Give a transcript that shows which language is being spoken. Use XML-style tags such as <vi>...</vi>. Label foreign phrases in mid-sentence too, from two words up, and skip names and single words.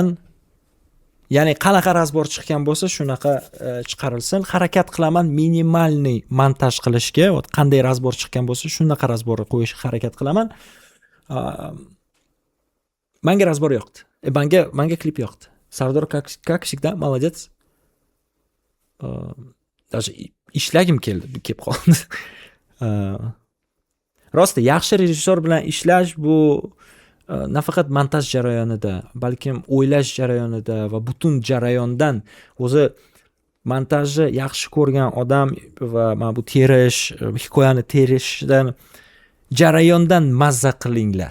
<uz>Ya'ni qanaqa razbor chiqqan bo'lsa, shunaqa chiqarilsin. Harakat qilaman minimalniy montaj qilishga. Qanday razbor chiqqan bo'lsa, shunaqa razborni qo'yishga harakat qilaman. Menga razbor yoqdi. Menga klip yoqdi. Sardor</uz> <ru>как всегда молодец.</ru> <uz>Даже ishlagim kelib qoldi. Rosti yaxshi rejissyor bilan ishlash bu nafaqat montaj jarayonida, balkim o'ylash jarayonida va butun jarayondan o'zi montajni yaxshi ko'rgan odam va mana bu terish, hikoyani terishdan jarayondan mazza qilinglar.</uz>